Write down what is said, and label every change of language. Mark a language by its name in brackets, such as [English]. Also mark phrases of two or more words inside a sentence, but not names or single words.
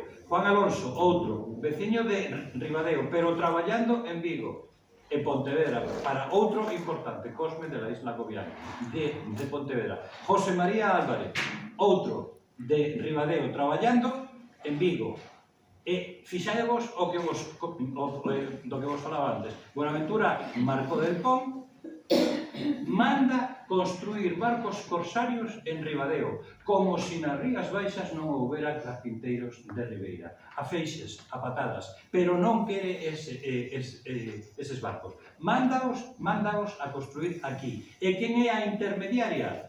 [Galician] Juan Alonso, outro, veciño de Ribadeo, pero traballando en Vigo. E Pontevedra, para outro importante, Cosme de la Isla Cobiana, de Pontevedra. José María Álvarez, outro de Ribadeo, traballando en Vigo. E fixadevos do que vos falaba antes. Buenaventura Marcó del Pon manda construir barcos corsarios en Ribadeo, como se nas Rías Baixas non houbera carpinteiros de Ribeira. A feixes, a patadas, pero non quere eses barcos. Mándaos a construir aquí. E quen é a intermediaria?